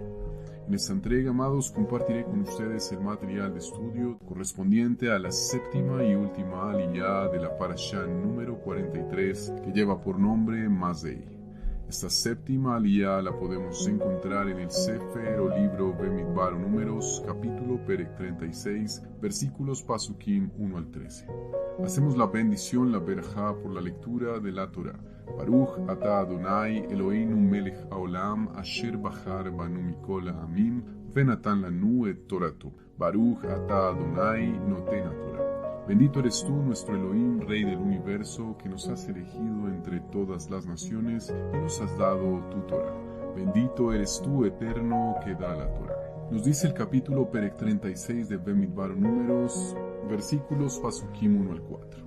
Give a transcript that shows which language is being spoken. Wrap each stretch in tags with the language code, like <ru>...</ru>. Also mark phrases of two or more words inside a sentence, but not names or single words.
<es>En esta entrega, amados, compartiré con ustedes el material de estudio correspondiente a la séptima y última aliyá de la parashá número 43, que lleva por nombre Mazei. Esta séptima aliyá la podemos encontrar en el Sefer o libro Bemidbar o Números, capítulo Perek 36, versículos Pasukim 1 al 13. Hacemos la bendición, la berajá, por la lectura de la Torah.</es> <he>ברוך אתה אדוני אלוהינו מלך העולם אשר בחר בנו מכל העמים ונתן לנו את תורתו. ברוך אתה אדוני נותן התורה.</he> <es>Bendito eres tú, nuestro Elohim, Rey del universo, que nos has elegido entre todas las naciones y nos has dado tu Torah. Bendito eres tú, eterno, que da la Torah. Nos dice el capítulo Perek 36 de Bemidbar Números, versículos Pasukim 1 al 4.</es>